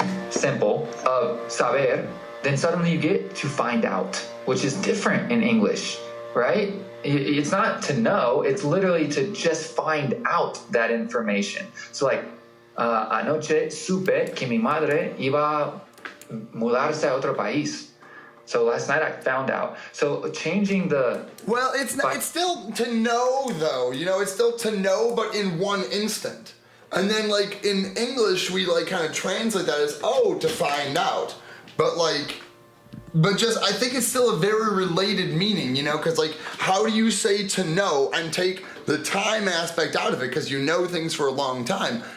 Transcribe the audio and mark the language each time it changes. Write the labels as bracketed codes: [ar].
[en] simple of saber, then suddenly you get to find out, which is different in English, right? It's not to know, it's literally to just find out that information. So like, [es] anoche supe que mi madre iba a mudarse a otro país. [en] So last night I found out. So changing the... Well, it's not, it's still to know though, you know, it's still to know, but in one instant. And then like in English, we like kind of translate that as, oh, to find out. But like, but just, I think it's still a very related meaning, you know, because like, how do you say to know and take the time aspect out of it because you know things for a long time?